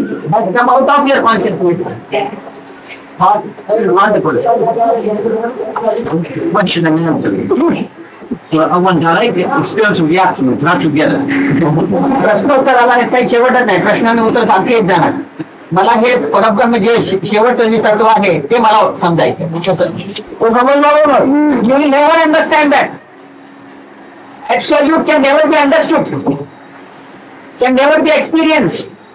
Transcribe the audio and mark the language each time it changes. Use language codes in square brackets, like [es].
[en] But come out of your consciousness. Thought is not the conscious. What should I answer? One direct experience of reaction, not together. [mr] प्रश्नोत्तराला काही शेवटच नाही, प्रश्नाने उत्तर सांगते येत जाणार. मला हे परब्रह्म जे शेवटचं जे तत्व आहे ते मला समजायचं. तो समजला बरोबर. [en] You will never understand that. Absolute can never be understood. Can never be experienced.